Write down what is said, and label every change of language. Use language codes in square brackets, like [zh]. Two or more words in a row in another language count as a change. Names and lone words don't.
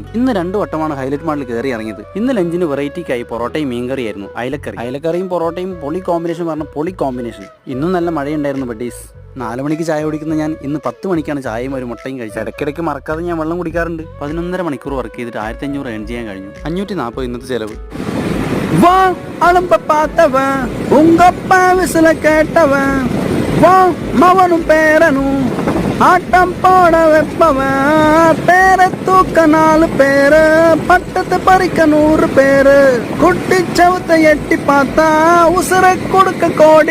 [ml] ഇന്ന് 2 വട്ടമാണ് ഹൈലൈറ്റ് മാളിൽ കയറി ഇറങ്ങിയത്. ഇന്ന് ലഞ്ചിന് വെറൈറ്റിക്കായി പൊറോട്ടയും മീൻകറിയായിരുന്നു. അയലക്കറിയും പൊറോട്ടയും പൊളി കോമ്പിനേഷൻ പറഞ്ഞ പൊളി കോമ്പിനേഷൻ. ഇന്നും നല്ല മഴയുണ്ടായിരുന്നു ബഡീസ്. 4 മണിക്ക് ചായ കുടിക്കുന്ന ഞാൻ ഇന്ന് 10 മണിക്കാണ് ചായയും ഒരു മുട്ടയും കഴിച്ചത്. ഇടയ്ക്കിടയ്ക്ക് മറക്കാതെ ഞാൻ വെള്ളം കുടിക്കാറുണ്ട്. 11.5 മണിക്കൂർ വർക്ക് ചെയ്തിട്ട് 1500 ഏൺ ചെയ്യാൻ കഴിഞ്ഞു. 540 ഇന്നത്തെ ചെലവ്. [ta] வா அலம்ப பார்த்தவன் உங்கப்பா விசில கேட்டவன் வா மவனும் பேரனும் ஆட்டம் போட வைப்பவன் பேரை தூக்க 4 பேரு பட்டத்தை பறிக்க 100 பேரு குட்டி சவுத்தை எட்டி பார்த்தா உசுர கொடுக்க கோடி